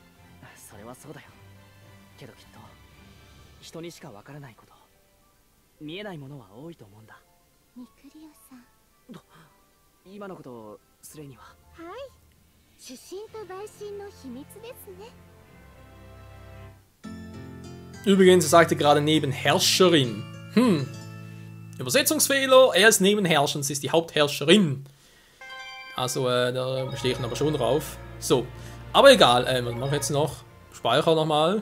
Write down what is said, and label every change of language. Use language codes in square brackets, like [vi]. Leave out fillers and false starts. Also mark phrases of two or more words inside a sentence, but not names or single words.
[ja] それはそうだよ。けどきっと人にしかわからないこと、見えないものは多いと思うんだ。ミクリオさん。今のことをスレイには。はい。主審と陪審の秘密ですね。 [de] Übrigens, er sagte gerade Nebenherrscherin. Übersetzungsfehler, er ist Nebenherrscher, sie ist die Hauptherrscherin. Also, da bestehe ich aber schon drauf. So, aber egal, was mache ich jetzt noch? Speicher nochmal.